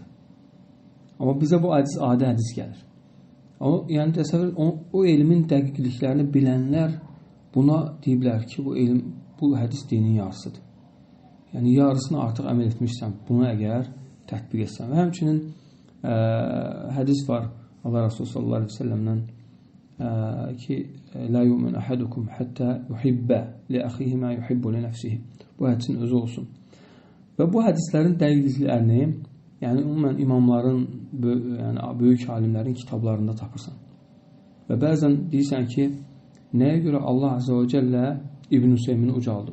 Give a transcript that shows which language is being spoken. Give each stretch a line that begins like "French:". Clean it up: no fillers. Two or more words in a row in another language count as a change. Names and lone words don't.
Azerbaijani: Amma bizə bu hədis adi hədis gəlir. Yəni təsəvvür, o elmin dəqiqliklərini bilənlər buna deyiblər ki, bu hədis dinin yarısıdır. Yəni yarısını artıq əməl etmişsən, bunu əgər tətbiq etsən. Və həmçinin hədis var Allah Resulü
Arabic: صلى الله عليه وسلم
Azerbaijani: ki,
Arabic: لا يؤمن أحدكم حتى يحب لأخيه ما يحب لنفسه.
Azerbaijani: Bu hədisin özü olsun. Və bu hədislərin dəqiqliklərini yəni ümumən imamların, yəni böyük alimlərin kitablarında tapırsan. Və bəzən deyirsən ki, nəyə görə
Arabic: الله عز وجل
Azerbaijani: İbn Hüseymini ucaldıb?